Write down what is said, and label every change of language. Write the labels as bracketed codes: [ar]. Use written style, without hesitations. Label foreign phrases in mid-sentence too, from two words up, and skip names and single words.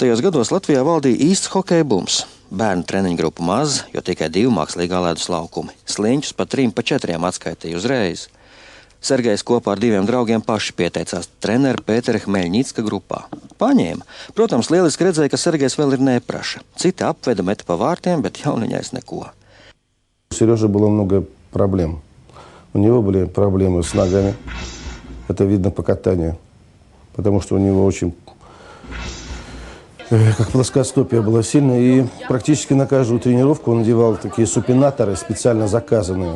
[lv] gados Latvijā valdīja īsts hokeja bums. Bērnu treniņu grupu maz, jo tikai 2 mākslīgā ledus laukumi. Sliņķus pa 3, pa 4 atskaitīja uzreiz. Sergejs kopā ar 2 draugiem paši pieteicās trenera Pētera Hmeļņicka grupā. Paņēma. Protams, lieliski redzēja, ka Sergejs vēl ir nepraša. Citi apveda, meta pa vārtiem, bet jauniņais neko. [ru] У Сережи было много проблем. У него были проблемы с ногами. Это видно по катанию. Потому что у него очень, как плоскостопие было сильное. И практически на каждую тренировку он надевал такие супинаторы, специально заказанные.